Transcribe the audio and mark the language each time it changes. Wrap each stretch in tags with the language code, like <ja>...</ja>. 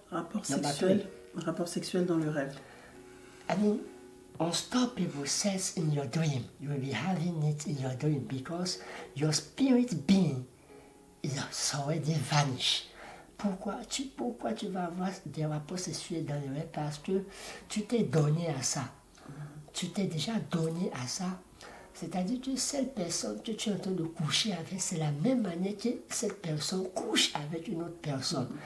<fr>Rapport sexuel dans le rêve.</fr> <en>I mean, unstoppable sex in your dream. You will be having it in your dream because your spirit being is already vanished.</en> <fr>Pourquoi tu vas avoir des rapports sexuels dans le rêve? Parce que tu t'es donné à ça. Tu t'es déjà donné à ça. C'est-à-dire que cette personne que tu es en train de coucher avec, c'est la même manière que cette personne couche avec une autre personne.</fr>